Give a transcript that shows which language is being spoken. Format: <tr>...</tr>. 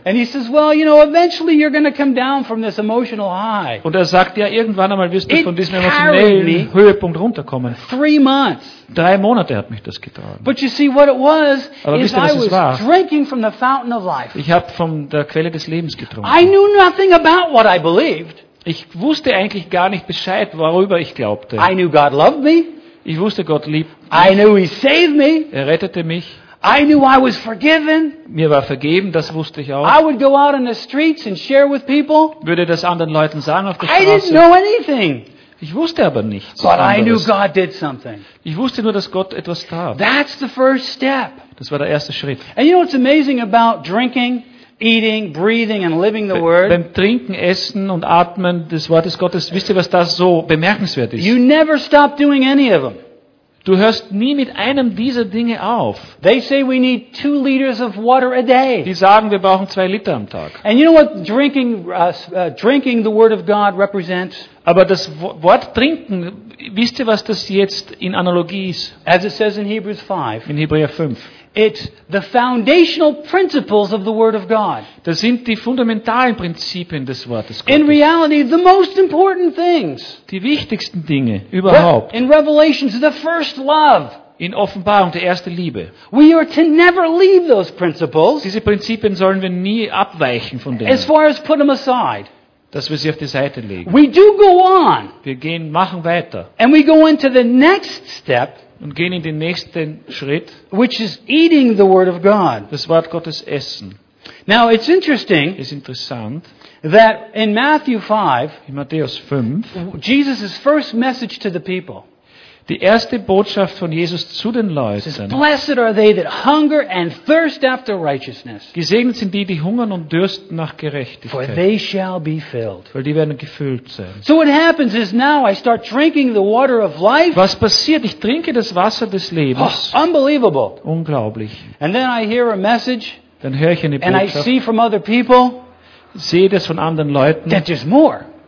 <en>And he says, "Well, you know, eventually you're going to come down from this emotional high."</en> <de>Und er sagt ja, irgendwann einmal wirst du von diesem emotionalen Höhepunkt runterkommen.</de> <en>3 months.</en> <de>3 Monate hat mich das getragen.</de> <en>But you see what it was,</en> <de>aber</de> <en>is</en> <de>wisst ihr, was</de> <en>I was</en> <de>war?</de> <en>Drinking from the fountain of life.</en> <de>Ich habe von der Quelle des Lebens getrunken.</de> <en>I knew nothing about what I believed.</en> <de>Ich wusste eigentlich gar nicht Bescheid, worüber ich glaubte.</de> <en>I knew God loved me.</en> <de>Ich wusste, Gott liebt mich.</de> <en>I knew he saved me.</en> <de>Er rettete mich.</de> <en>I knew I was forgiven.</en> <de>Mir war vergeben, das wusste ich auch.</de> <en>I would go out in the streets and share with people.</en> <de>Würde das anderen Leuten sagen auf der Straße.</de> <en>I didn't know anything.</en> <de>Ich wusste aber nichts.</de> <en>But I knew God did something.</en> <de>Ich wusste nur, dass Gott etwas tat.</de> <en>That's the first step.</en> <de>Das war der erste Schritt.</de> <en>And you know what's amazing about drinking, eating, breathing and living the word?</en> <de>Beim Trinken, Essen und Atmen des Wortes Gottes, wisst ihr, was das so bemerkenswert ist?</de> <en>You never stop doing any of them.</en> <de>Du hörst nie mit einem dieser Dinge auf.</de> <en>They say we need 2 liters of water a day.</en> <de>Die sagen, wir brauchen 2 Liter am Tag.</de> <en>And you know what drinking the word of God represents?</en> <de>Aber das Wort trinken, wisst ihr, was das jetzt in Analogie ist?</de> <en>As it says in Hebrews 5.</en> <de>In Hebräer 5.</de> <en>It's the foundational principles of the word of God.</en> <de>Das sind die fundamentalen Prinzipien des Wortes Gottes.</de> <en>In reality, the most important things.</en> <de>Die wichtigsten Dinge überhaupt.</de> <en>In Revelation, the first love.</en> <de>In Offenbarung, die erste Liebe.</de> <en>We are to never leave those principles.</en> <de>Diese Prinzipien sollen wir nie abweichen von denen.</de> <en>As far as put them aside.</en> <de>Dass wir sie auf die Seite legen.</de> <en>We do go on.</en> <de>Wir gehen, machen weiter.</de> <en>And we go into the next step.</en> <de>Und gehen in den nächsten Schritt,</de> <en>which is eating the word of God.</en> <de>Das Wort Gottes essen.</de> <en>Now it's interesting.</en> <de>Ist interessant,</de> <en>that in Matthew 5,</en> <de>in Matthäus 5,</de> <en>Jesus' first message to the people.</en> <de>Die erste Botschaft von Jesus zu den Leuten.</de> <en>Says, blessed are they that hunger and thirst after righteousness.</en> <de>Gesegnet sind die, die hungern und dürsten nach Gerechtigkeit.</de> <en>For they shall be filled.</en> <de>Weil die werden gefüllt sein.</de> <en>So what happens is now I start drinking the water of life.</en> <de>Was passiert? Ich trinke das Wasser des Lebens.</de> <en>Oh, unbelievable.</en> <de>Unglaublich.</de> <en>And then I hear a message.</en> <de>Dann höre ich eine Botschaft.</de> <en>And I see from other people.</en> <de>Sehe das von anderen Leuten.</de> <en>That there's more.</en>